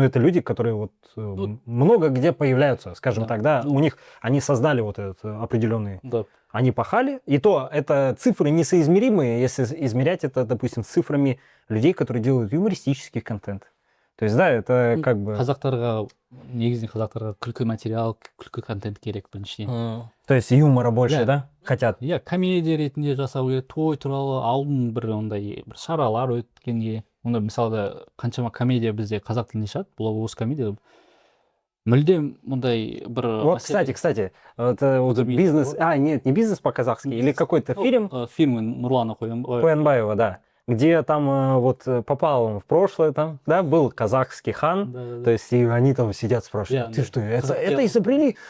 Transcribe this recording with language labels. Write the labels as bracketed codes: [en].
[ru] Это люди, которые много где появляются, скажем так, да. У них, они создали вот этот определенный... Да. Они пахали, и то это цифры несоизмеримые, если измерять это, допустим, с цифрами людей, которые делают юмористический контент. То есть, да, это как бы... [kk] Негізінен қазақтарға күлкі материал, күлкі контент керек біріншіден. [ru] То есть юмора больше, да? Хотят? [kk] Иә, комедия ретінде жасау керек, той туралы алдын бір ондай бір шаралар өткенге. Онда мысалы қаншама комедия бізде қазақ тілінде шығады, бұл осы комедия. Мүлдем мұндай бір... [ru] Вот, кстати, это вот бизнес... Нет, не бизнес по-казахски, или какой-то фильм? Фильм Нурлана Куянбаева, да. Где там попал он в прошлое, там, да, был казахский хан, да. То есть и они там сидят, спрашивают, ты что, это изобрели?